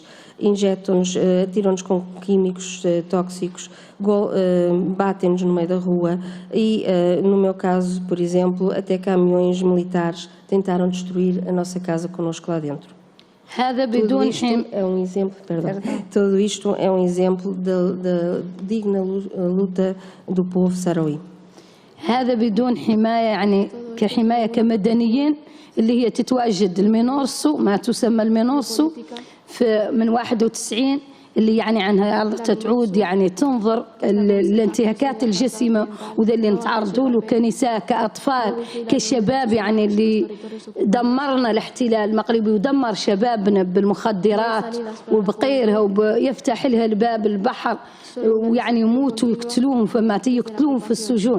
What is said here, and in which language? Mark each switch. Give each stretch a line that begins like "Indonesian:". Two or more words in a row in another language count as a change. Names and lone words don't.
Portuguese: Injetam-nos, atiram-nos com químicos tóxicos, batem-nos no meio da rua e, no meu caso, por exemplo, até caminhões militares tentaram destruir a nossa casa connosco lá dentro. Tudo isto é um exemplo, tudo isto é um exemplo da digna luta do povo sahraoui.
Hassaniyya: هذا بدون حماية يعني كحماية كمدنيين اللي هي تتواجد المينورسو ما تسمى المينورسو من 91 اللي يعني عنها تعود يعني تنظر الانتهاكات الجسيمة وذا اللي نتعرضوا له كنساء كأطفال كشباب يعني اللي دمرنا الاحتلال المغربي ودمر شبابنا بالمخدرات وبغيرها ويفتح لها الباب البحر ويعني يموتوا ويقتلوهم فما يقتلوهم في السجون.